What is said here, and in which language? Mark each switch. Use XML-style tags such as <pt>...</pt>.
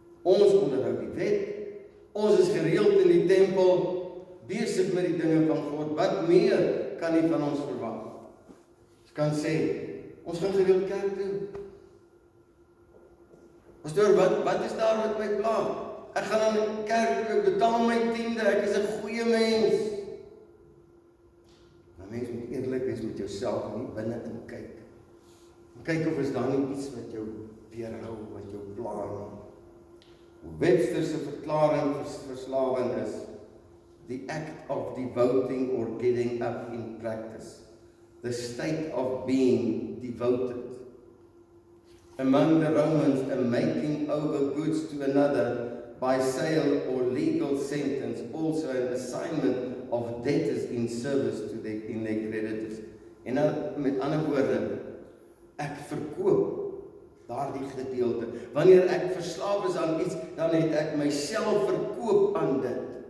<af>Ons onderhou die wet, ons is gereeld in die tempel, besig met die dinge van God. Wat meer kan nie van ons verwag? Ons kan sê, ons gaan gereeld kerk toe. Pastoor, wat is daar met my pla? Ek gaan aan die kerk toe, ek betaal my tiende, ek is 'n goeie mens. Maar mens moet eerlik wees met jouself en nie binne in kyk. Kyk of is daar nie iets wat jou weerhou, wat jou pla nie. Webster se verklaring vir verslawing is</af> <en>the act of devoting or getting up in practice, the state of being devoted. Among the Romans, a making over goods to another by sale or legal sentence, also an assignment of debtors in service to their creditors.</en> <af>En met ander woorde, ek verkoop daardie gedeelte. Wanneer ek verslaaf is aan iets, dan het ek myself verkoop aan dit.</af>